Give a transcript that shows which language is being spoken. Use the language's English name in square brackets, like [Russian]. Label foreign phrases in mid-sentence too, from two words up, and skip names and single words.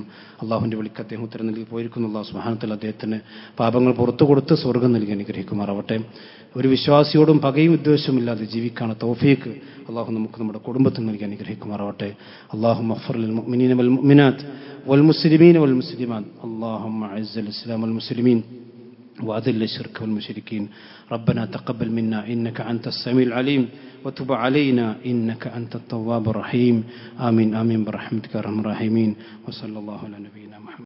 [Malayalam] അള്ളാഹുവിൻ്റെ വിളിക്ക് അദ്ദേഹം ഉത്തരം നൽകി പോയിരിക്കുന്നു. അള്ളാഹു [Arabic] سبحانه وتعالى [Malayalam] അദ്ദേഹത്തിന് പാപങ്ങൾ പുറത്തു കൊടുത്ത് സ്വർഗ്ഗം നൽകി അനുഗ്രഹിക്കുമാറാവട്ടെ. ഒരു വിശ്വാസിയോടും പകയും വിദ്വേഷവും ഇല്ലാതെ ജീവിക്കാണ് തൗഫീഖ് അള്ളാഹു നമുക്ക് നമ്മുടെ കുടുംബത്തിൽ നൽകി അനുഗ്രഹിക്കുമാറാവട്ടെ. [Arabic] اللهم اغفر للمؤمنين والمؤمنات والمسلمين والمسلمات. اللهم أعز الإسلام والمسلمين وأذل الشرك والمشركين. ربنا تقبل منا إنك أنت السميع العليم وتب علينا إنك أنت التواب الرحيم. آمين آمين برحمتك يا أرحم الراحمين. وصلى الله على نبينا محمد.